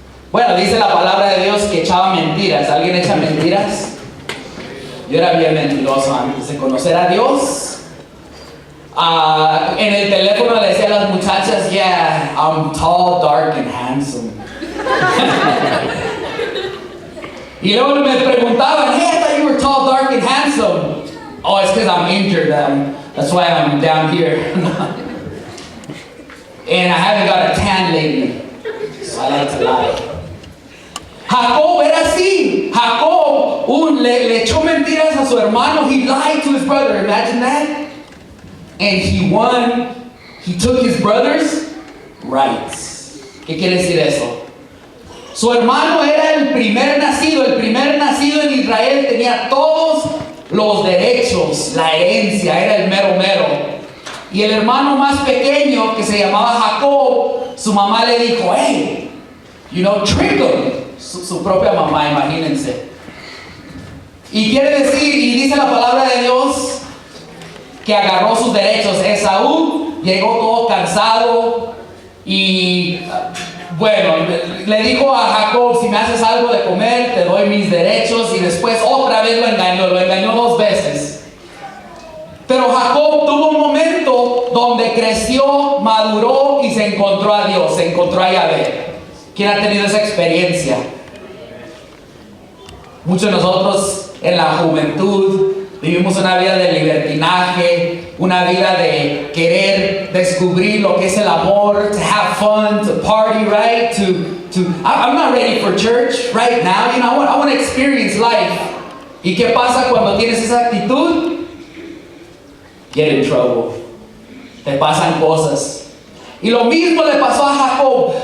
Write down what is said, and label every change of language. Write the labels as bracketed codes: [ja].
[es] Bueno, dice la palabra de Dios que echaba mentiras. ¿Alguien echa mentiras? Yo era bien mentiroso antes de conocer a Dios. En el teléfono le decía a las muchachas, [en] yeah, I'm tall, dark and handsome. [es] Y luego me preguntaban, [en] hey, I thought you were tall, dark and handsome. Oh, it's because I'm injured. That's why I'm down here. And I haven't got a tan lately. So I like to lie. Jacob [es] era así. Jacob le echó mentiras a su hermano. [en] He lied to his brother. Imagine that. And he won. He took his brother's rights. [es] ¿Qué quiere decir eso? Su hermano era el primer nacido. El primer nacido en Israel tenía todos los derechos, la herencia, era el mero mero. Y el hermano más pequeño, que se llamaba Jacob, su mamá le dijo, [en] hey, trick him. [es] Su propia mamá, imagínense. Y quiere decir, y dice la palabra de Dios, que agarró sus derechos. Esaú llegó todo cansado y bueno, le dijo a Jacob, si me haces algo de comer, te doy mis derechos. Y después otra vez lo engañó 2 veces. Pero Jacob tuvo un momento donde creció, maduró y se encontró a Dios, se encontró a Yahvé. ¿Quién ha tenido esa experiencia? Muchos de nosotros en la juventud vivimos una vida de libertinaje, una vida de querer descubrir lo que es el amor, [en] to have fun, to party, right? I'm not ready for church right now. I want to experience life. [es] ¿Y qué pasa cuando tienes esa actitud? [en] Get in trouble. [es] Te pasan cosas. Y lo mismo le pasó a Jacob.